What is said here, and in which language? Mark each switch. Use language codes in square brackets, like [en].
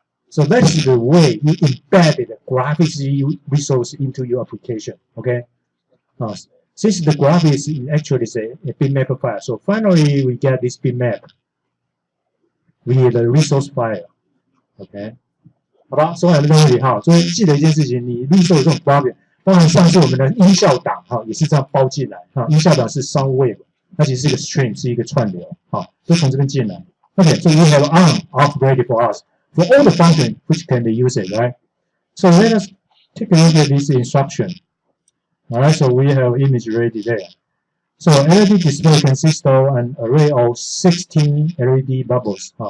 [en] So that's the way you embed the graphics resource into your application. Okay. Since the graphics actually is a bitmap file, so finally we get this bitmap with the resource file. [zh] OK， 好吧，所有人都会哈，所以记得一件事情，你绿色有这种发表，当然像是我们的音效档哈，也是这样包进来哈。音效档是 sound wave， 它其实是一个 string， 是一个串流哈，都从这边进来。 [en] OK， so we have on, off ready for us for all the function which can be used, right? So let us take a look at this instruction. Alright, so we have image ready there. So LED display consists of an array of 16 LED bubbles.